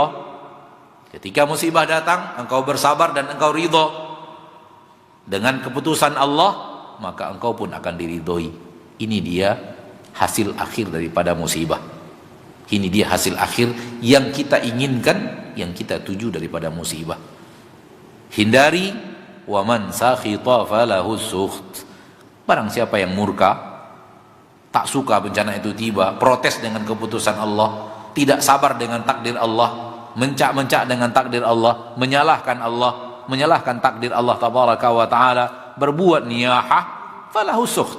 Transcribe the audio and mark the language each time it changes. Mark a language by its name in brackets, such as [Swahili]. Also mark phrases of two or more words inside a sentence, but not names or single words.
[Indonesian] Ketika musibah datang, engkau bersabar dan engkau ridha dengan keputusan Allah, maka engkau pun akan diridhoi. Ini dia hasil akhir daripada musibah. Ini dia hasil akhir yang kita inginkan, yang kita tuju daripada musibah. [Arabic] Hindari ومن سخط فله سخط. [Indonesian] Barang siapa yang murka, tak suka bencana itu tiba, protes dengan keputusan Allah, tidak sabar dengan takdir Allah, mencak-mencak dengan takdir Allah, menyalahkan takdir Allah [Arabic] تبارك وتعالى, [Indonesian] berbuat niyahah, [Arabic] فله سخط.